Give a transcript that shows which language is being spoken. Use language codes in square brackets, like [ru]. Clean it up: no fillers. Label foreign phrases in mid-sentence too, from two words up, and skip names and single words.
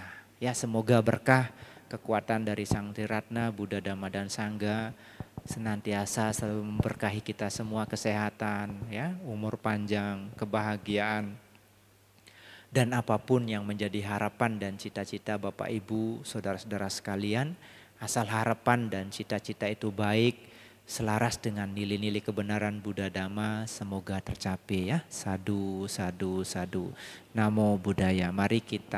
[id] Ya, semoga berkah kekuatan dari Sang Triratna, Buddha, Dhamma, dan Sangha senantiasa selalu memberkahi kita semua kesehatan, ya, umur panjang, kebahagiaan. Dan apapun yang menjadi harapan dan cita-cita Bapak Ibu, saudara-saudara sekalian, asal harapan dan cita-cita itu baik, selaras dengan nilai-nilai kebenaran Buddha Dhamma, semoga tercapai ya. [pi] Sadu, sadu, sadu. Namo Buddhaya. [id] Mari kita